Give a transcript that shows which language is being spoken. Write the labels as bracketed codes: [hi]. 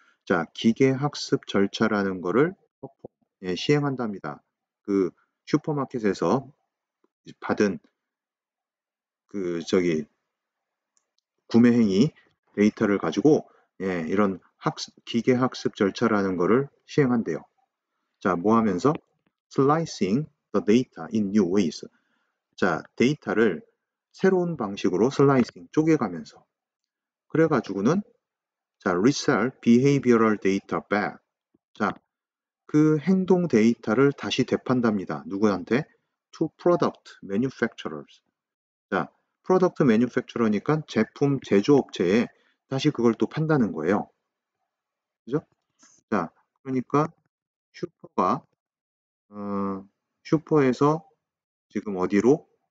[ko] 자, 기계 학습 절차라는 거를 예, 시행한답니다. 그 슈퍼마켓에서 받은 그 저기 구매 행위 데이터를 가지고 예, 이런 기계 학습 절차라는 거를 시행한대요. 자, 뭐 하면서? [en] slicing the data in new ways. [ko] 자, 데이터를 새로운 방식으로 슬라이싱, 쪼개가면서. [en] 그래가지고는 자, resell behavioral data back. [ko] 자, 그 행동 데이터를 다시 되판답니다. 누구한테? [en] to product manufacturers. [ko] 자, 프로덕트 매뉴팩처러니까 제품 제조업체에 다시 그걸 또 판다는 거예요. 그죠? 자, 그러니까 슈퍼가 슈퍼에서 지금 어디로?